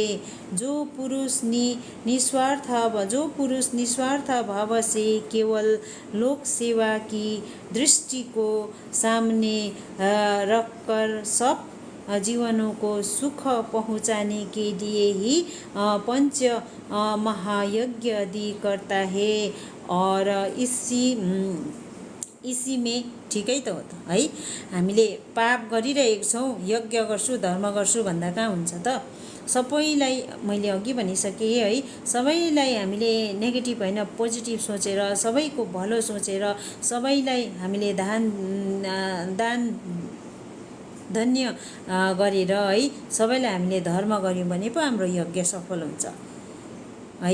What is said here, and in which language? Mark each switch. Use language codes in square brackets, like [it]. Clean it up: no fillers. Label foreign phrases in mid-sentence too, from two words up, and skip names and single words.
[hi] जो पुरुष निस्वार्थ भाव से केवल लोक सेवा की दृष्टि को सामने रखकर सब जीवनों को सुख पहुँचाने के लिए ही पंच महायज्ञ आदि करता है, और इसी में [ne] ठिकै त हो त [hi] है। [ne] हामीले पाप गरिरहेको छौँ, यज्ञ गर्छु धर्म गर्छु भन्दा कहाँ हुन्छ त? सबैलाई मैले अघि भनिसकेँ है, सबैलाई हामीले नेगेटिभ होइन पोजिटिभ सोचेर, सबैको भलो सोचेर, सबैलाई हामीले धन्य गरेर है, सबैलाई हामीले धर्म गऱ्यौँ भने पो हाम्रो यज्ञ सफल हुन्छ है।